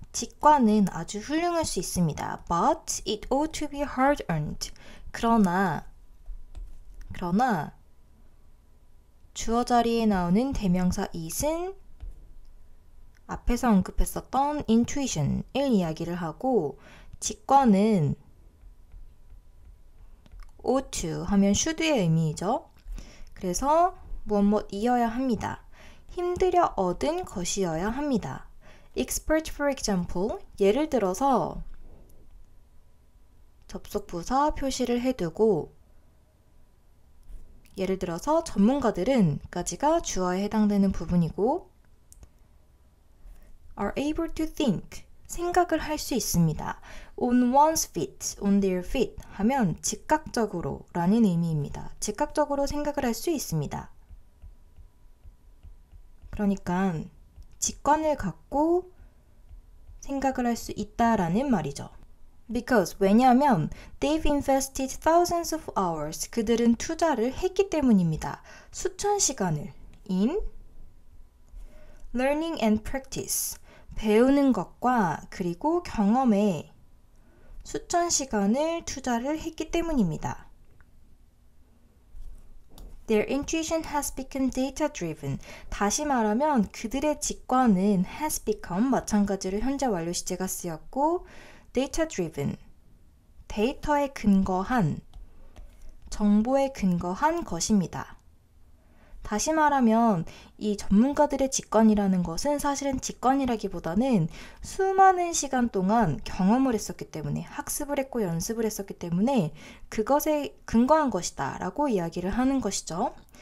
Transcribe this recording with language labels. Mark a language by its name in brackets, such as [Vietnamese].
[Korean] 직관은 아주 훌륭할 수 있습니다. [English] But it ought to be hard-earned. [Korean] 그러나 주어 자리에 나오는 대명사 it은 앞에서 언급했었던 intuition을 이야기를 하고 직관은 ought to 하면 should의 의미이죠. 그래서 무엇이어야 합니다. 힘들여 얻은 것이어야 합니다. [English] expert for example, [Korean] 예를 들어서 접속부사 표시를 해두고 예를 들어서 전문가들은 까지가 주어에 해당되는 부분이고 [English] are able to think, [Korean] 생각을 할 수 있습니다. [English] on one's feet, on their feet [Korean] 하면 즉각적으로 라는 의미입니다. 즉각적으로 생각을 할 수 있습니다. 그러니까 직관을 갖고 생각을 할 수 있다라는 말이죠. [English] Because, [Korean] 왜냐하면 [English] they've invested thousands of hours, [Korean] 그들은 투자를 했기 때문입니다. 수천 시간을 [English] in learning and practice, [Korean] 배우는 것과 그리고 경험에 수천 시간을 투자를 했기 때문입니다. [English] Their intuition has become data-driven. [Korean] 다시 말하면 그들의 직관은 [English] has become, [Korean] 마찬가지로 현재 완료 시제가 쓰였고 data-driven, 데이터에 근거한, 정보에 근거한 것입니다. 다시 말하면 이 전문가들의 직관이라는 것은 사실은 직관이라기보다는 수많은 시간 동안 경험을 했었기 때문에 학습을 했고 연습을 했었기 때문에 그것에 근거한 것이다 라고 이야기를 하는 것이죠.